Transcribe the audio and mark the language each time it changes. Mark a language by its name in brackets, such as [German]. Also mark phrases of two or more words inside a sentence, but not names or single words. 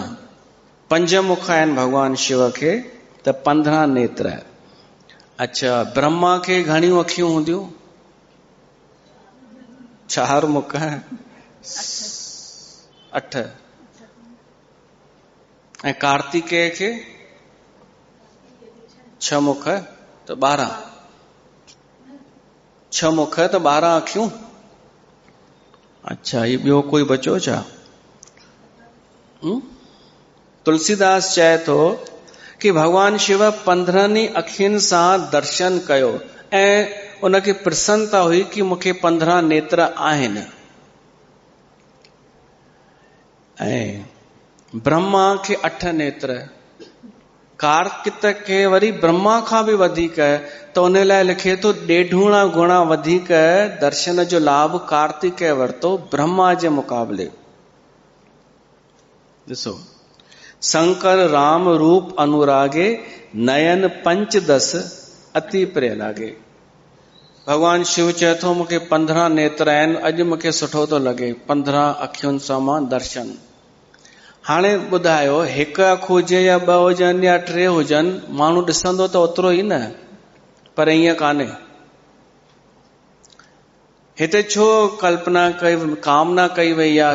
[Sindhi] 5 मुख आहिनि भगवान शिव खे, त 15 नेत्र। अच्छा, ब्रह्मा खे घणियूं अखियूं हूंदियूं? 4 मुख, 8। ऐं कार्तिकेय खे 6 मुख, तो 12। 6 मुख तो 12 अखियूं। अच्छा, ये ॿियो कोई बचो छा? तुलसीदास चए थो कि भगवान शिव 15 अखियुनि सां दर्शन कयो ऐं उनखे प्रसन्नता हुई कि मूंखे 15 नेत्र आहिनि। ऐं ब्रह्मा खे 8 नेत्र, कार्तिक खे वरी ब्रह्मा खां भी वधीक, तो उन लाइ लिखे तो 1.5 गुणा वधीक दर्शन जो लाभ कार्तिकेय वरतो ब्रह्मा जे मुकाबले। ॾिसो, [Awadhi] शंकर राम रूप अनुरागे, नयन 5-10 अति प्रिय लागे। [Sindhi] भगवान शिव चए थो मूंखे 15 नेत्र आहिनि, अॼु मूंखे सुठो थो लॻे 15 अखियुनि सां मां दर्शन। हाणे ॿुधायो, 1 अखि हुजे या 2 हुजनि या 3 हुजनि, माण्हू ॾिसंदो त ओतिरो ई न, पर ईअं कान्हे। हिते छो कल्पना कई, कामना कई वई आहे?